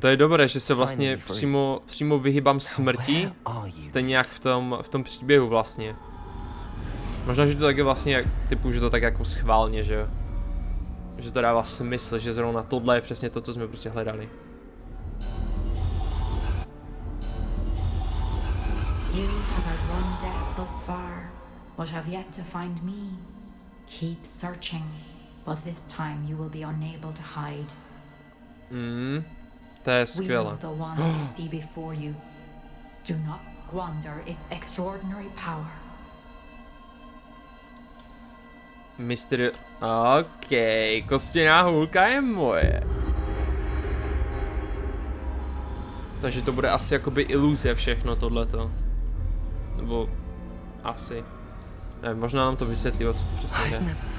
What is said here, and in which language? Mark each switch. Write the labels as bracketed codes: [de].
[cs] To je dobré, že se vlastně přímo vyhýbám smrti. Stejně jak v tom příběhu vlastně. Možná, že to tak je vlastně typu, že to tak jako schválně, že jo. Že to dává smysl, že zrovna tohle je přesně to, co jsme prostě hledali. [en] You have outrun death thus far, but have yet to find me. Keep searching, but this time you will be unable to hide. [cs] To je skvělé. [en] Wield the one you see before you. Do not squander its extraordinary power. [cs] Mistr... OK, kostěná hůlka je moje. Takže to bude asi jakoby iluze všechno tohleto. Nebo... asi. Ne, možná nám to vysvětlí, o co to přesně jde.